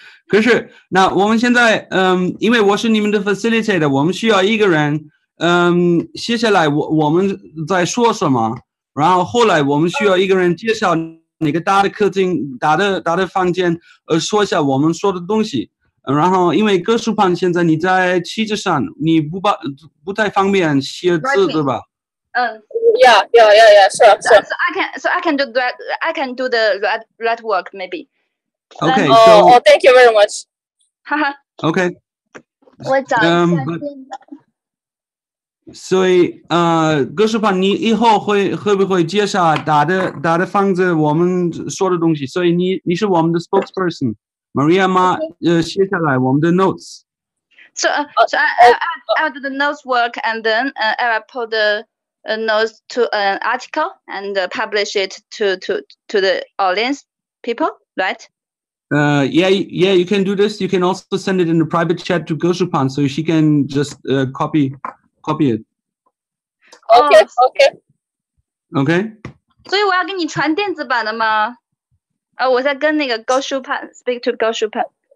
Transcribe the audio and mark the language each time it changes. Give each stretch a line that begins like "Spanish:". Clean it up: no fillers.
Chinese: 可是那我们现在因为我是你们的 facilitator， 我们需要一个人写下来我们在说什么，然后后来我们需要一个人介绍那个大的客厅、大的房间，说一下我们说的东西。然后因为格数盘现在你在旗帜上，你不太方便写字，对吧
English: ？Yeah, sure. So I can do that. I can do the red work maybe. Okay. Thank you very much. Haha. Okay.
Chinese: 我找一下所以格式盘你以后会不会介绍大的房子我们说的东西？所以你是我们的 spokesperson。Maria 妈写下来我们的 notes.
English: So I'll do the notes work, and then I will put the notes to an article and publish it to the audience people, right? Yeah, you can do this. You can also send it in the private chat to Goshupan, so she can just copy it. Okay.
Chinese: 所以我要给你传电子版的吗？我在跟那个 Goshupan
English: speak to Goshupan。